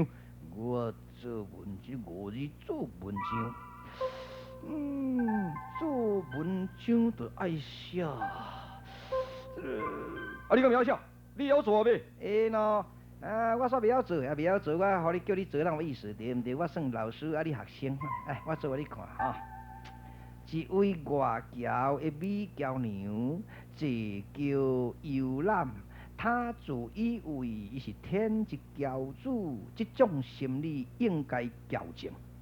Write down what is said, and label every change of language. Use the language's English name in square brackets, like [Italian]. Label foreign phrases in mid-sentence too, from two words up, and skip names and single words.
[Min Nan Chinese] 我做文章5字做文章。做文章就爱写。你敢会晓写？你会晓做未？会喏。我煞袂晓做，袂晓做，我互你叫你做，人有意思对毋对？我算老师，你学生。我做互你看吼。一位外侨的美娇娘，坐轿游览，他自以为伊是天之骄子，这种心理应该矫正。